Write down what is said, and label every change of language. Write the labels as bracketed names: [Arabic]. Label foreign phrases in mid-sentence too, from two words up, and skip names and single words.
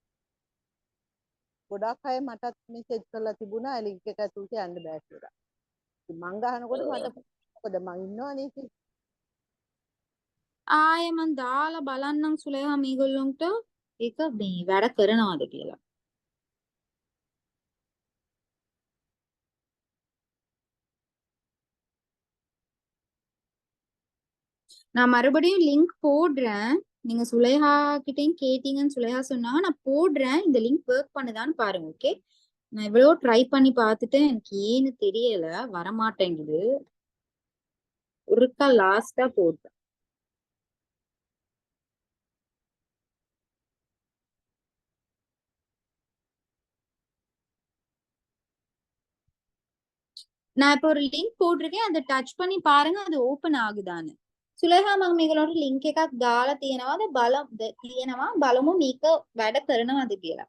[Sinhala] ගොඩක් අය මටත් මෙසේජ් කරලා තිබුණා ලින්ක් එක ඇතුළට යන්න බෑ කියලා. ඉතින් මං ගහනකොට මට මොකද මං ඉන්නවනේ ඉතින්. ආයෙ මං දාලා බලන්නම් සුලේහා මේගොල්ලොන්ට ඒක මේ වැඩ කරනවද කියලා. [Tamil] நான் மறுபடியும் லிங்க் போடுறேன். நீங்க சுலேஹா கிட்டையும் கேட்டீங்கன்னு சுலேஹா சொன்னாங்க. நான் போடுறேன். இந்த லிங்க் ஒர்க் பண்ணுதான்னு பாருங்க. ஓகே, நான் எவ்வளோ ட்ரை பண்ணி பார்த்துட்டு எனக்கு ஏன்னு தெரியல, வரமாட்டேங்குது. ஒருக்கா லாஸ்டா போட்டேன். நான் இப்போ ஒரு லிங்க் போட்டிருக்கேன், அதை டச் பண்ணி பாருங்க அது ஓபன் ஆகுதான்னு. [Sinhala] සුලේහා මම මේගොල්ලන්ට ලින්ක් එකක් දාලා තියෙනවාද තියෙනවා බලමු මේක වැඩ කරනවද කියලා.